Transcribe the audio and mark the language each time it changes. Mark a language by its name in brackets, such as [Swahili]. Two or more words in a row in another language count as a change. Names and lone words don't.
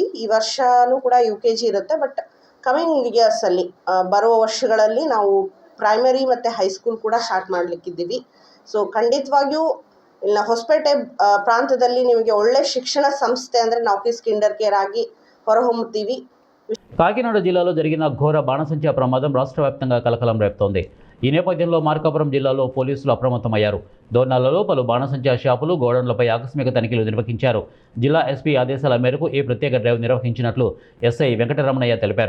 [Kannada] ಈ ವರ್ಷನೂ ಕೂಡ UKG ಇರುತ್ತೆ. [English] but coming yearsಲ್ಲಿ [Kannada] ಬರುವ ವರ್ಷಗಳಲ್ಲಿ ನಾವು ಪ್ರೈಮರಿ ಮತ್ತು ಹೈಸ್ಕೂಲ್ ಕೂಡ ಸ್ಟಾರ್ಟ್ ಮಾಡಲಿಕ್ಕಿದ್ದೀವಿ. ಸೊ ಖಂಡಿತವಾಗಿಯೂ ಇಲ್ಲ ಹೊಸಪೇಟೆ ಪ್ರಾಂತದಲ್ಲಿ ನಿಮಗೆ ಒಳ್ಳೆ ಶಿಕ್ಷಣ ಸಂಸ್ಥೆ ಅಂದರೆ ನಾಫೀಸ್ ಕಿಂಡರ್ ಕೇರ್ ಆಗಿ ಹೊರಹೊಮ್ಮುತ್ತೀವಿ. [Telugu] కాకినాడ జిల్లాలో జరిగిన ఘోర బాణసంచా ప్రమాదం రాష్ట్ర వ్యాప్తంగా కలకలం రేపుతోంది. ఈ నేపథ్యంలో మార్కాపురం జిల్లాలో పోలీసులు అప్రమత్తమయ్యారు. దోర్నాలలో పలు బాణసంచా షాపులు, గోడౌన్లపై ఆకస్మిక తనిఖీలు నిర్వహించారు. జిల్లా ఎస్పీ ఆదేశాల మేరకు ఈ ప్రత్యేక డ్రైవ్ నిర్వహించినట్లు ఎస్ఐ వెంకటరమణయ్య తెలిపారు.